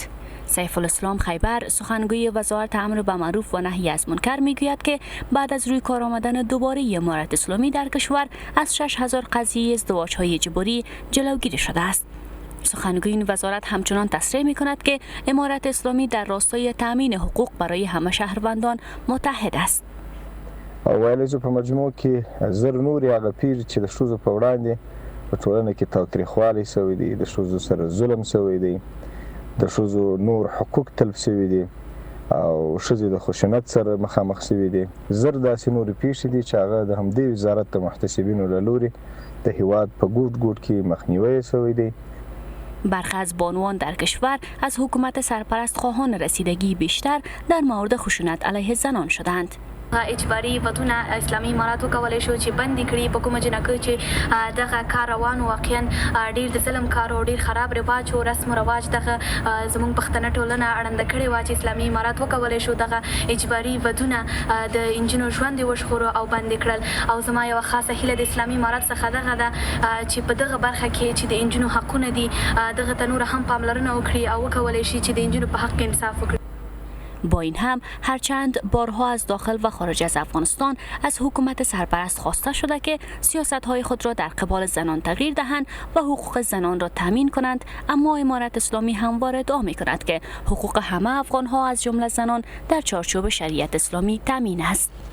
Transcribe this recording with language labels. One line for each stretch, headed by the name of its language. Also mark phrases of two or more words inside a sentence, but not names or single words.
Persian: سیف الاسلام خیبر سخنگوی وزارت امر به معروف و نهی از منکر میگوید که بعد از روی کار آمدن دوباره امارت اسلامی در کشور از 6000 قضیه ازدواج‌های اجباری جلوگیری شده است. سخنگوی این وزارت همچنان تصریح می‌کند که امارت اسلامی در راستای تأمین حقوق برای همه شهروندان متحد است.
Pashto: ویلی چې په مجموع کې زر نورې هغه پیښې چې د ښځو په وړاندې په ټولنه کې تاوتریخوالی شوی دی، د ښځو سره ظلم شوی دی، د ښځو نور حقوق تلف شوي دي او ښځې د خشونت سره مخامخ شوي دي. زر داسې نورې پیښې دي چې هغه د همدې وزارت د محتسبینو له لوري د هیواد په ګوټ ګوټ کې مخنیوی شوی دی.
Persian: برخی از بانوان در کشور از حکومت سرپرست خواهان رسیدگی بیشتر در مورد خشونت علیه زنان شدند.
Pashto: اجباري ودونه اسلامي امارات وکولای شو چې بندي کړي په کومه جنکه چې دغه کار روان واقعا ډیر د ظلم کار او ډیر خراب رواج او رسم او رواج دغه زموږ پښتنه ټولنه اړنده کړي و چې اسلامي امارات وکولای شو دغه اجباري ودونه د انجینو ژوند وشخورو او بندي کړل. او زما یو خاصه هیله د اسلامي امارات څخه دغه ده چې په دغه برخه کې چې د انجینو حقونه دي دغه تنور هم پاملرنه وکړي او وکولای شي چې د انجینو په حق کې انصاف وکړي.
Persian: با این هم هرچند بارها از داخل و خارج از افغانستان از حکومت سرپرست خواسته شده که سیاست‌های خود را در قبال زنان تغییر دهند و حقوق زنان را تامین کنند، اما امارت اسلامی همواره ادعا می‌کند که حقوق همه افغان‌ها از جمله زنان در چارچوب شریعت اسلامی تامین است.